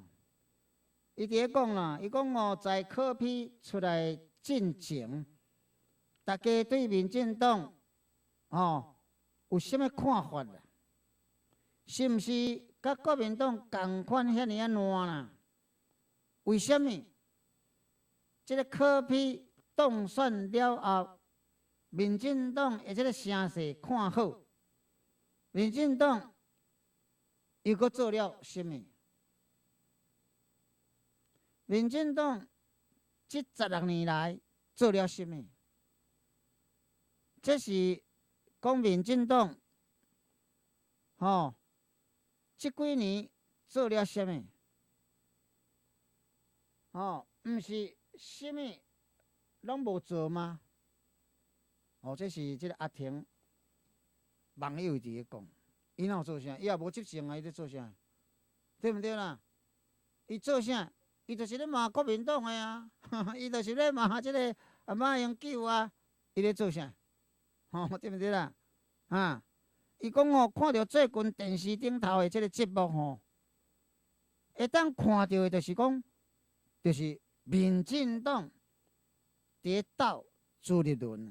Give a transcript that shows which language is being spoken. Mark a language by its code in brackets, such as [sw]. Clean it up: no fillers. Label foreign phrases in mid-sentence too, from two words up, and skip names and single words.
[nan] 伊伫咧讲啦，伊讲在柯 P 出来进前，大家对民进党有啥物看法啦？是毋是甲国民党共款遐尼啊烂啦？为什么？即个柯 P 当选了后，民进党的即个声势看好，民进党又阁做了什么？民进党这16年来做了什么？这是讲民进党，这几年做了什么？毋是什么拢无做吗？这是即个阿婷网友伫咧讲，伊哪有做啥？伊也无执政啊，伊咧做啥？对毋对啦？伊做啥？伊就是咧骂国民党的啊，伊就是咧骂即个马英九啊，伊咧做啥？对毋对啦？伊讲看到最近电视顶头的即个节目会当看到的，就是讲，就是民进党伫斗朱立伦。